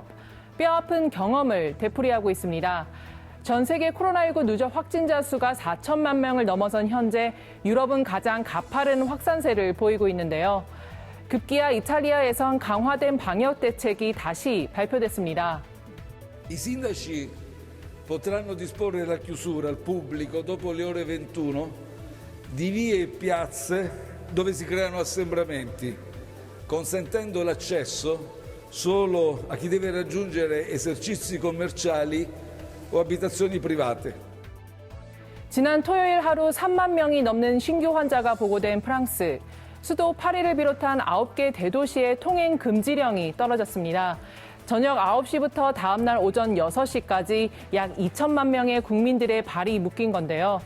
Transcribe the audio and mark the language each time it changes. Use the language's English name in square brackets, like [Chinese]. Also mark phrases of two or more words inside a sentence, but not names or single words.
[Korean] 뼈아픈 경험을 되풀이하고 있습니다. 전 세계 코로나19 누적 확진자 수가 4천만 명을 넘어선 현재 유럽은 가장 가파른 확산세를 보이고 있는데요. 급기야 이탈리아에선 강화된 방역 대책이 다시 발표됐습니다. [Italian] I sindaci potranno disporre la chiusura al pubblico dopo le ore 21 di vie e piazze dove si creano assembramenti, consentendo l'accesso solo a chi deve raggiungere esercizi commerciali o abitazioni private. [Korean] 지난 토요일 하루 3만 명이 넘는 신규 환자가 보고된 프랑스. 수도 파리를 비롯한 9개 대도시의 통행 금지령이 떨어졌습니다. 저녁 9시부터 다음 날 오전 6시까지 약 2천만 명의 국민들의 발이 묶인 건데요.